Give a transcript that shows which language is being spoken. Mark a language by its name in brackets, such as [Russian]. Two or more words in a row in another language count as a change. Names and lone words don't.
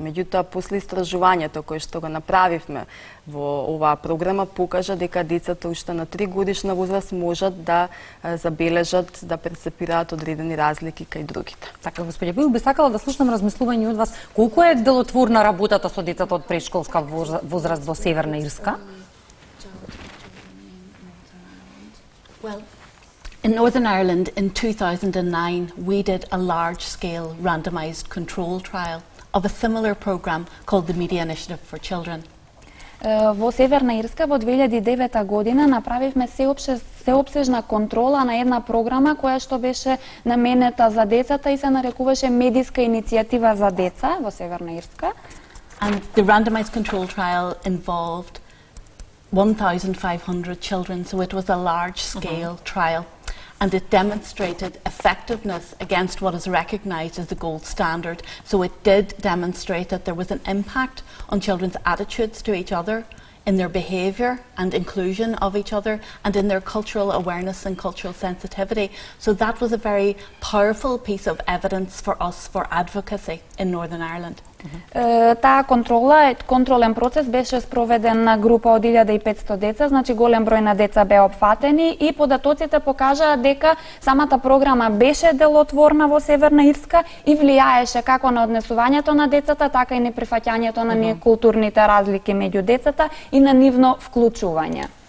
[Macedonian] Меѓутоа, после истражувањето кое што го направивме во оваа програма, покажа дека децата уште на 3 годишна возраст можат да забележат, да перцепираат одредени разлики кај другите. Така, господја Бил, би сакала да слушнам размислување од вас. Колку е делотворна работата со децата од предшколска возраст во Северна Ирска? [English] Well, in Northern Ireland in 2009 we did a large-scale randomised control trial of a similar programme called the Media Initiative for Children. [Macedonian] Во Северна Ирска во 2009 година направивме сеопсежна контрола на една програма која што беше наменета за децата и се нарекуваше Медиска иницијатива за деца во Северна Ирска. [English] And the randomised control trial involved 1,500 children, so it was a large-scale trial, and it demonstrated effectiveness against what is recognised as the gold standard. So it did demonstrate that there was an impact on children's attitudes to each other, in their behaviour and inclusion of each other, and in their cultural awareness and cultural sensitivity. So that was a very powerful piece of evidence for us for advocacy in Northern Ireland. [Macedonian] Таа контролен процес беше спроведен на група од 1500 деца, значи голем број на деца беа опфатени и податоците покажаа дека самата програма беше делотворна во Северна Ирска и влијаеше како на однесувањето на децата, така и на прифаќањето на културните разлики меѓу децата и на нивно вклучување.